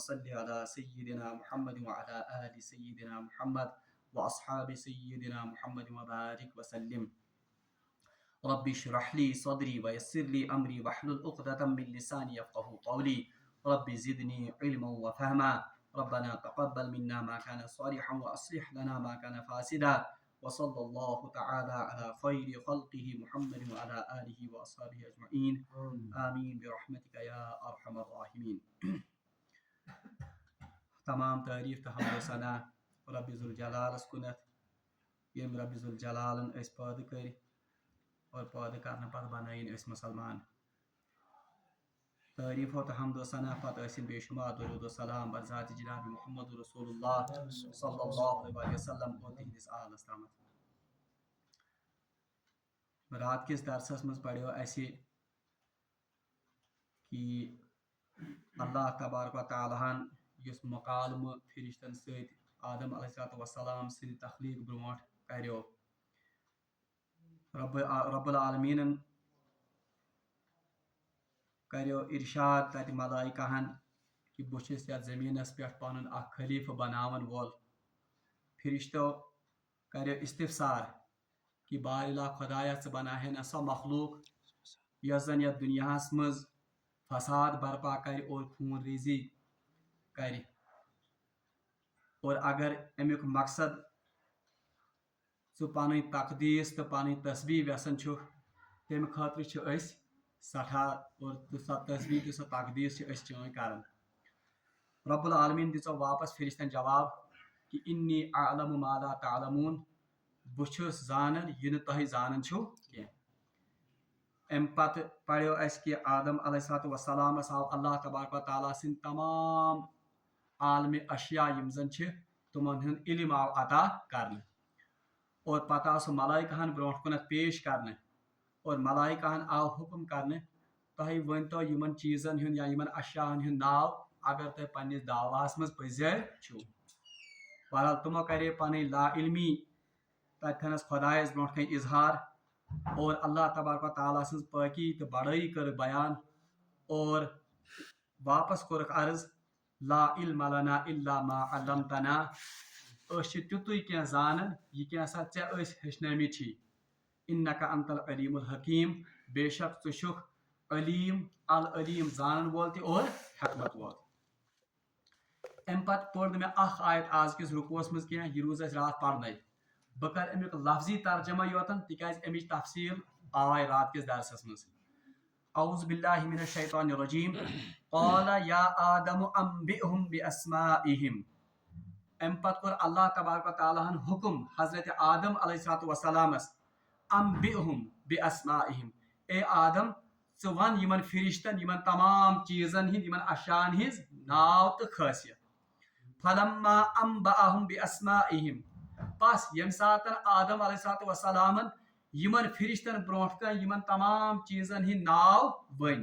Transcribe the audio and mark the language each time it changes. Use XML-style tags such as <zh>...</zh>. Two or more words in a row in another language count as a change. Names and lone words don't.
<ar>صل على سيدنا محمد وعلى آل سيدنا محمد وأصحاب سيدنا محمد وبارك وسلم رب اشرح لي صدري ويسر لي أمري واحلل عقدة من لساني يفقهوا قولي رب زدني علما وفهما ربنا تقبل منا ما كان صالحا وأصلح لنا ما كان فاسدا وصلى الله تعالى على خير خلقه محمد وعلى آله وأصحابه أجمعين آمين برحمتك يا أرحم الراحمين</ar> <ks>تمام تعریف تو حمد و ثنا رب ذوالجلالس کنت یم رب ذوالجلالن اس پٲدٕ کٔرۍ اور پٲدٕ کرنہٕ پتہٕ بنٲیِن أسۍ مسلمان تعریف و حمد و ثنا پتہٕ ٲسِن بے شمار درود و سلام بر ذات جناب محمد رسول اللہ</ks> <ar>صلی اللہ علیہ وسلم</ar> <ks>اور تہنٛدِس آلس تامتھ رات کس درسس منٛز پڑیو اسہِ کہ اللہ تبارک و تعالیٰ ہن یُس مکالمہ فرشتن سۭتۍ آدم علیہ السلام سٕنٛدِ تخلیق برونٛٹھ کریو رب العالمیٖنن کریو ارشاد تتہِ ملائکہن کہ بہٕ چھُس یتھ زمیٖنس پٮ۪ٹھ پنُن اکھ خلیفہٕ بناون وول فرشتو کریو استفسار کہ بارِلا خۄدایا ژٕ بناوہے نا سۄ مخلوق یۄس زن یتھ دُنیاہس منٛز فساد برپا کرِ اور خوٗن ریزی کرِ اور اگر امیُک مقصد ژٕ پنٕنۍ تقدیٖس تہٕ پنٕنۍ تسبیح یژھان چھُکھ تمہِ خٲطرٕ چھِ أسۍ سٹھاہ اور سۄ تسبیح تہٕ سۄ تقدیٖس چھِ أسۍ چٲنۍ کران رب العالمیٖن دِژو واپس فرشتن جواب کہ</ks> <ar>انی اعلم ما لا تعلمون</ar> <ks>بہٕ چھُس زانان یہِ نہٕ تۄہہِ زانان چھُو کینٛہہ امہِ پتہٕ پریو اسہِ کہ آدم علیہ السلامس آو اللہ تبارک و تعالیٰ سٕنٛدۍ تمام عالمِ اشیا یِم زن چھِ تِمن ہُنٛد علم آو عطا کرنہٕ اور پتہٕ آو سُہ ملائکہن برونٛٹھ کُنتھ پیش کرنہٕ اور ملائکہن آو حکم کرنہٕ تۄہہِ ؤنۍتو یِمن چیٖزن ہُنٛد یا یِمن اشیاہن ہُنٛد ناو اگر تۄہہِ پننِس دعواہس منٛز پٔزۍ چھُو بہرحال تِمو کرے پنٕنۍ لا علمی تتھٮ۪نس خۄدایس برونٛٹھ کنہِ اظہار اور اللہ تبارک و تعالیٰ سٕنٛز پٲکی تہٕ بڑٲیی کٔرٕکھ بیان اور واپس کوٚرُکھ عرض</ks> <ar>لا علم لنا الا ما علمتنا</ar> <ks>أسۍ چھِ تیُتُے کینٛہہ زانان یہِ کینٛہہ سا ژےٚ أسۍ ہیٚچھنٲمٕتۍ چھی</ks> <ar>انک انت العلیم الحکیم</ar> <ks>بے شک ژٕ چھُکھ علیم العلیم زانن وول تہِ اور حکمت وول امہِ پتہٕ پوٚر نہٕ مےٚ اکھ آیت آز کِس رُکوس منٛز کینٛہہ یہِ روٗز اَسہِ راتھ پرنَے بہٕ کرٕ امیُک لفظی ترجمہ یوتن تِکیازِ امِچ تفصیٖل آے رات کِس درسس منٛز</ks> <ar>اعوذ باللہ من الشیطان الرجیم قال یا آدم انبئہم باسمائہم.</ar> <ks>ام پتہ کور اللہ تبارک و تعالیٰ ہن حکم حضرت آدم علیہ السلام</ks> <ar>انبئہم باسمائہم.</ar> <ks>اے آدم ژٕ ون یمن فرشتن یمن تمام چیزن ہند یمن اشیاءن ہز ناو تو خاصیت.</ks> <ar>فلما انبأہم باسمائہم.</ar> <ks>پس یم ساتن آدم علیہ السلام یمن فرشتن برونٹ کن یمن تمام چیزن ہند ناو ون.</ks>